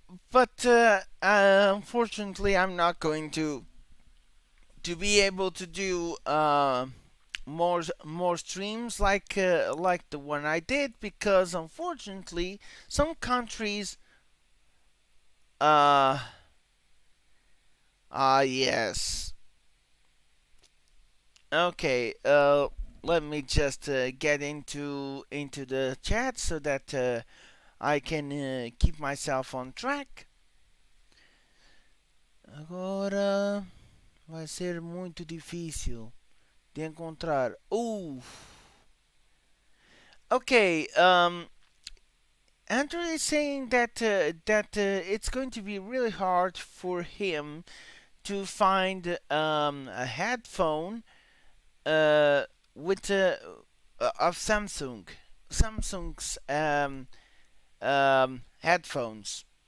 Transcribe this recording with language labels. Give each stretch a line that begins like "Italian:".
English: But unfortunately, I'm not going to be able to do more streams like the one I did because unfortunately some countries uh yes. Okay, let me just get into the chat so that I can keep myself on track.
Portuguese: Agora vai ser muito difícil de encontrar.
English: Okay, Andrew is saying that it's going to be really hard for him to find a headphone uh, with of Samsung's headphones.